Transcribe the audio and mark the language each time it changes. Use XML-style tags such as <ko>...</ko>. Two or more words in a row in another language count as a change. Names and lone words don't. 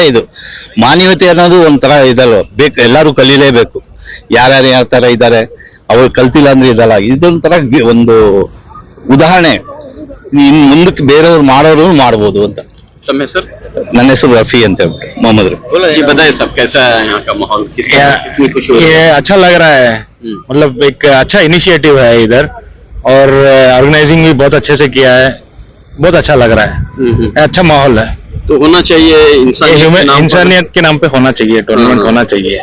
<kn>ಇದು ಮಾನವೀಯತೆ ಅನ್ನೋದು ಒಂಥರ ಇದಲ್ವ, ಬೇಕು, ಎಲ್ಲರೂ ಕಲೀಲೇಬೇಕು. ಯಾರ್ಯಾರು ಯಾವ ತರ ಇದ್ದಾರೆ ಅವ್ರು ಕಲ್ತಿಲ್ಲ ಅಂದ್ರೆ ಇದಲ್ಲ. ಇದೊಂಥರ ಒಂದು ಉದಾಹರಣೆ. ಇನ್ ಮುಂದಕ್ಕೆ ಬೇರೆಯವ್ರು ಮಾಡೋರು ಮಾಡ್ಬೋದು ಅಂತ. ತಮ್ಮ ಹೆಸರು? ನನ್ನ ಹೆಸರು ರಫಿ ಅಂತ ಹೇಳ್ಬಿಟ್ಟು, ಮೊಹಮ್ಮದ್ ರಫಿ.</kn> <hi>जी बताइए सब कैसा है यहाँ का माहौल, किस तरह कितनी खुशी हो रही है? ये अच्छा लग रहा है. मतलब एक अच्छा इनिशिएटिव है इधर, और ऑर्गेनाइजिंग भी बहुत अच्छे से किया है. बहुत अच्छा लग रहा है. अच्छा माहौल है. तो होना चाहिए इंसानियत के नाम पे होना चाहिए, टूर्नामेंट होना चाहिए.</hi>